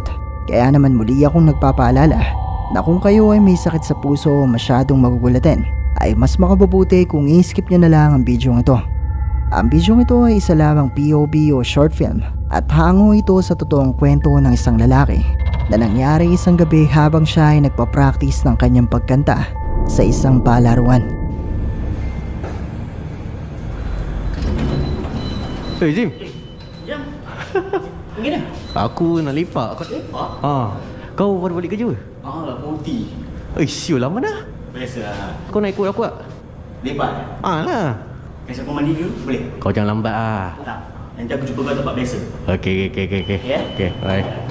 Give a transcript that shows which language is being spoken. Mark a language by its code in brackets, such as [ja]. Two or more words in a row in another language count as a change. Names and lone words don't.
[tl] Kaya naman muli akong nagpapaalala na kung kayo ay may sakit sa puso o masyadong magugulatin, ay mas makabubuti kung i-skip nyo na lang ang bidyong ito. Ang bidyong ito ay isa lamang POV o [en] short film [tl] at hango ito sa totoong kwento ng isang lalaki na nangyari isang gabi habang siya ay nagpa-practice ng kanyang pagkanta sa isang palaruan. [en] Hey Jim. Jam. [ms] Gimana? Aku nak lepak. Kau lepak? Kau baru balik kerja? Dah berhenti. Siul lama dah. Biasalah. Kau nak ikut aku tak? Lepak? Lah. Kasi aku mandi dulu, boleh? Kau jangan lambat lah. Tak. Nanti aku jumpa kau tempat biasa. Okay. Ya? [en] Okay, bye.